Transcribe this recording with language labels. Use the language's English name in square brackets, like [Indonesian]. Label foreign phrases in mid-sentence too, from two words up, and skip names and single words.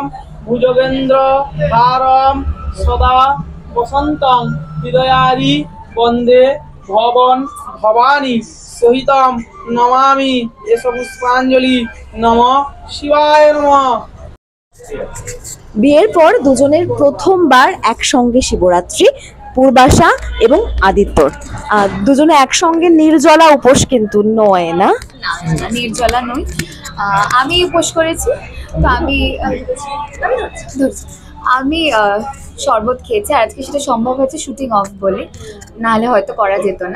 [Sanskrit] भुजगेन्द्र हारं सदा वसन्तं हृदयारि वन्दे भवन भवानी सहितं नमामि एष पुष्पाञ्जलि नमः शिवाय नमः। [Bangla] বিয়ের পর দুজনের প্রথমবার একসঙ্গে শিবরাত্রি পূর্বাশা এবং আদিত্যর। দুজনে একসঙ্গে নির্জলা উপোস কিন্তু নয় না? না নির্জলা নই, আমি উপোস করেছি। তো আমি শরবত খেয়েছি, আর আজকে সেটা সম্ভব হয়েছে [English] shooting off [Bangla] বলে, নাহলে হয়তো করা যেত না।